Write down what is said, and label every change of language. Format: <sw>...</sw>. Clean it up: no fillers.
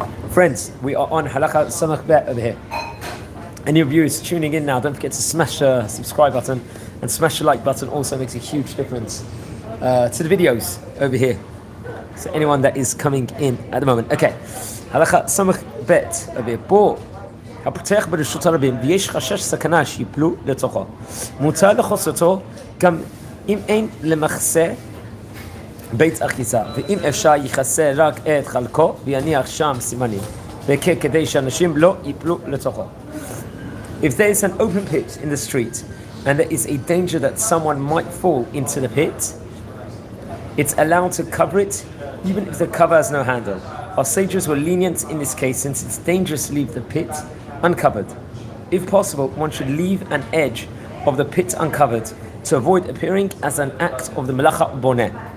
<en>Friends, we are on Halacha Samach Bet over here. Any of you who's tuning in now, don't forget to smash the subscribe button and smash the like button. Also makes a huge difference to the videos over here. So anyone that is coming in at the moment. Okay, Halacha Samach Bet over here.</en> <he>הפותח ברשות הרבים ויש חשש סכנה שיפלו לתוכו, מותר לחוס אותו גם אם אין למחסה בית אחיזה, ואם אפשר יכסה רק את חלקו ויניח שם סימנים כדי שאנשים לא ייפלו לתוכו.</he> <en>If there is an open pit in the street and there is a danger that someone might fall into the pit, it's allowed to cover it even if the cover has no handle. Our sages were lenient in this case since it's dangerous to leave the pit uncovered. If possible, one should leave an edge of the pit uncovered to avoid appearing as an act of the melacha boneh.</en>